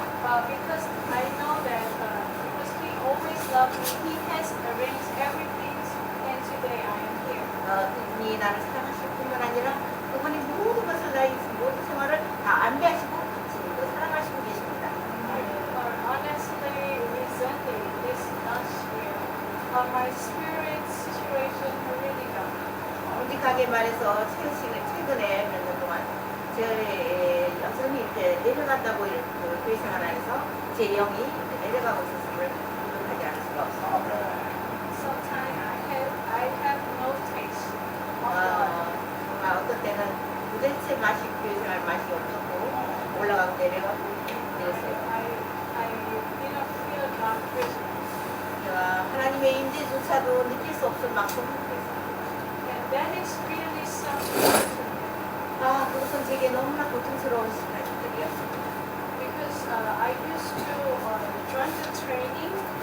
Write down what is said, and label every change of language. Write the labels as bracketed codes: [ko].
[en] Because I know that because he always loved me, he has arranged everything, and today I am here. [ko] 그분이 나를 사랑하실 뿐만 아니라 그분이 모든 것을 나의 모든 생활을 다 안배하시고 지금도 사랑하시고 계십니다. [en] Honestly, recently, this last year, my spirit situation really down. [ko] 솔직하게 말해서 최근에 몇 년 동안 제 여전히 이렇게 내려간다고 이렇게 교회 생활 안에서 제 영이 이렇게 내려가고 있었음을 부족하지 않을 수가 없습니다. [en] Sometimes I have no taste of life. [ko] 정말 어떤 때는 도대체 교회 생활 맛이 없었고 올라가고 내려가고 이랬어요. [en] I didn't feel God presence. [ko] 제가 하나님의 임재조차도 느낄 수 없을 만큼 그랬어요. [en] And that is really something to me. [ko] 그것은 제게 너무나 고통스러운 시간들이었습니다. [en] Because I used to join the training.